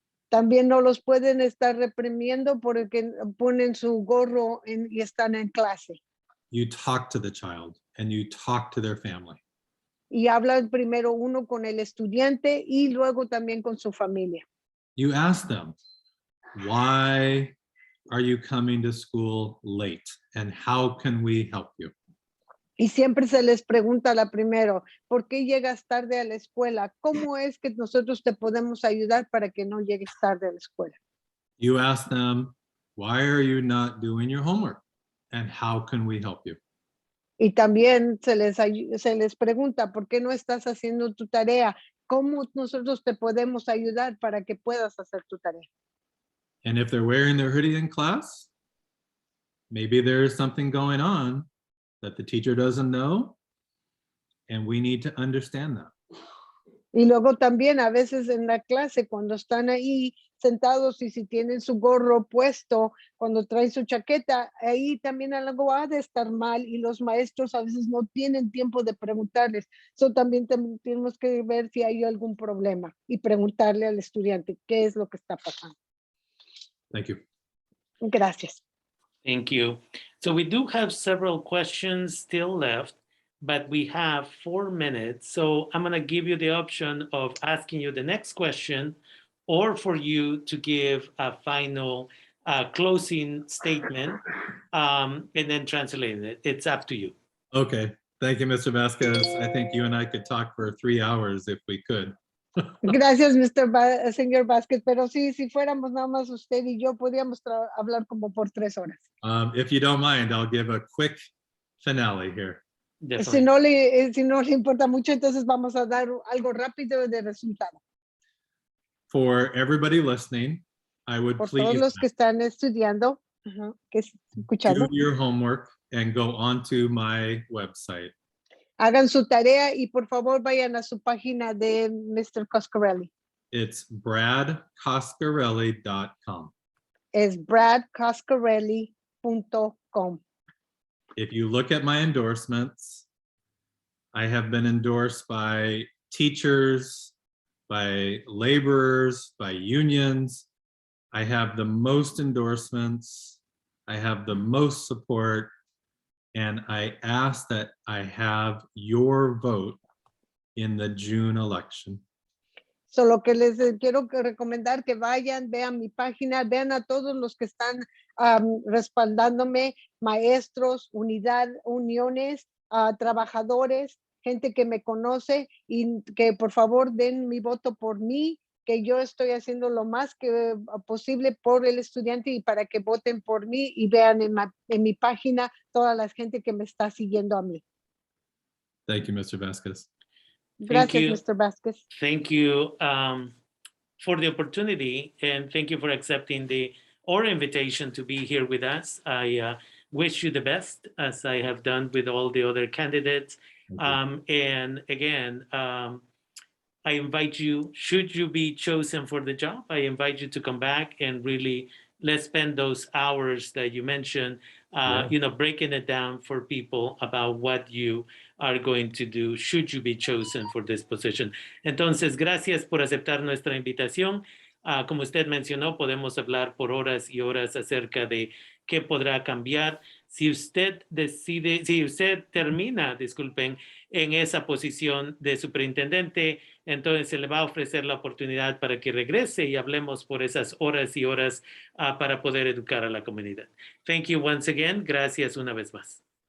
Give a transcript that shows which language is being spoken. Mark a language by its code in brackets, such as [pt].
[es] También no los pueden estar reprimiendo porque ponen su gorro y están en clase. [en] You talk to the child and you talk to their family. [es] Y hablan primero uno con el estudiante y luego también con su familia. [en] You ask them, why are you coming to school late and how can we help you? [es] Y siempre se les pregunta la primero, ¿por qué llegas tarde a la escuela? ¿Cómo es que nosotros te podemos ayudar para que no llegues tarde a la escuela? [en] You ask them, why are you not doing your homework and how can we help you? [es] Y también se les pregunta, ¿por qué no estás haciendo tu tarea? ¿Cómo nosotros te podemos ayudar para que puedas hacer tu tarea? [en] And if they're wearing their hoodie in class, maybe there's something going on that the teacher doesn't know, and we need to understand that. [es] Y luego también a veces en la clase, cuando están ahí sentados y si tienen su gorro puesto, cuando traen su chaqueta, ahí también algo ha de estar mal y los maestros a veces no tienen tiempo de preguntarles. So también tenemos que ver si hay algún problema y preguntarle al estudiante qué es lo que está pasando. [en] Thank you. [es] Gracias. [en] Thank you. So we do have several questions still left, but we have 4 minutes. So I'm going to give you the option of asking you the next question or for you to give a final closing statement and then translating it. It's up to you. Okay. Thank you, Mr. Vasquez. I think you and I could talk for 3 hours if we could. [es] Gracias, señor Vázquez, pero sí, si fuéramos nada más usted y yo, podríamos hablar como por 3 horas. [en] If you don't mind, I'll give a quick finale here. [es] Si no le importa mucho, entonces vamos a dar algo rápido de resultado. [en] For everybody listening, I would [es] Por [en] please [es] todos los que están estudiando, que [en] do [es] escuchando, [en] your homework and go onto my website. [es] hagan su tarea y por favor vayan a su página de Mr. Coscarelli. [en] It's bradcoscarelli.com. [es] Es bradcoscarelli.com. [en] If you look at my endorsements, I have been endorsed by teachers, by laborers, by unions. I have the most endorsements. I have the most support. And I ask that I have your vote in the June election. [es] Solo que les quiero recomendar que vayan, vean mi página, vean a todos los que están respaldándome, maestros, uniones, trabajadores, gente que me conoce y que por favor den mi voto por mí, que yo estoy haciendo lo más que posible por el estudiante y para que voten por mí y vean en mi página toda la gente que me está siguiendo a mí. [en] Thank you, Mr. Vasquez. [es] Gracias, [en] you. [es] Mr. Vázquez. [en] Thank you for the opportunity and thank you for accepting our invitation to be here with us. I wish you the best as I have done with all the other candidates. And again, I invite you, should you be chosen for the job, I invite you to come back and really let's spend those hours that you mentioned, breaking it down for people about what you are going to do should you be chosen for this position. [es] Entonces, gracias por aceptar nuestra invitación. Como usted mencionó, podemos hablar por horas y horas acerca de qué podrá cambiar. Si usted termina, en esa posición de superintendente, entonces se le va a ofrecer la oportunidad para que regrese y hablemos por esas horas y horas para poder educar a la comunidad. [en] Thank you once again. [es] Gracias una vez más.